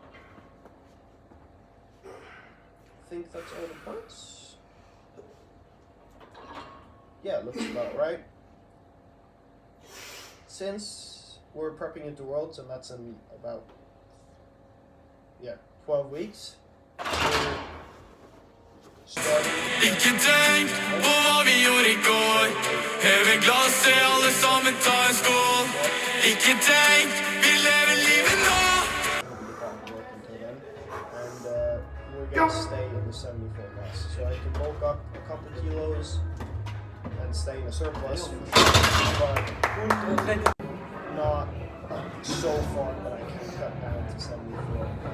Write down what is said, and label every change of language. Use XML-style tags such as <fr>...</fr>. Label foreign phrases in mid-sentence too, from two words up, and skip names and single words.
<en>I think that's all the points. Yeah, looks about right. Since we're prepping into Worlds, and that's in about 12 weeks, we're starting.</en> <no>Ikke tenk på hva vi gjorde I går. Hev en glass til alle sammen, ta en skål. Ikke tenk, vi lever livet nå.</no> <en>And we're going to stay in the 74 class. So I can bulk up a couple kilos and stay in a surplus. But not so far that I can cut down to 74.</en>